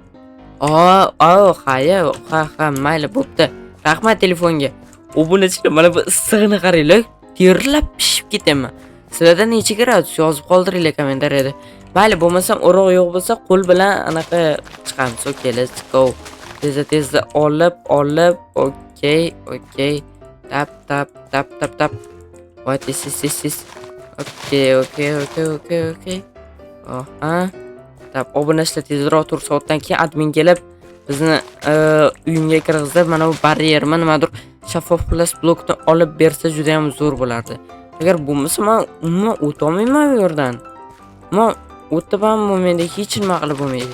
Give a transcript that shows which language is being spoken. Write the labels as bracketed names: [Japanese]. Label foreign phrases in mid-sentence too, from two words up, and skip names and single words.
[Uzbek] Ha, mayli, bo'pti. Rahmat telefonga. Obunachilar, mana bu issig'ini qaranglar. Terlab pishib ketaman. Sizlarda necha gradus yozib qoldiringlar kommentariyada. Mayli, bo'lmasam o'roq yo'q bo'lsa, qo'l bilan anaqa chiqamiz. [English] Okay, let's go. [Uzbek] Tezda olib. [English] Okay. Tap. What is this? Okay. Tap, [Uzbek] obunachilar tezroq tur, soatdan keyin admin kelib bizni uyimga kirgizib, mana bu barrierni nimadir shaffof plus blokni olib bersa juda ham zo'r bo'lardi. Agar bo'lmasa, men umuman o'ta olmayman bu yerdan. Men o'tib ham menda hech nima qilib bo'lmaydi.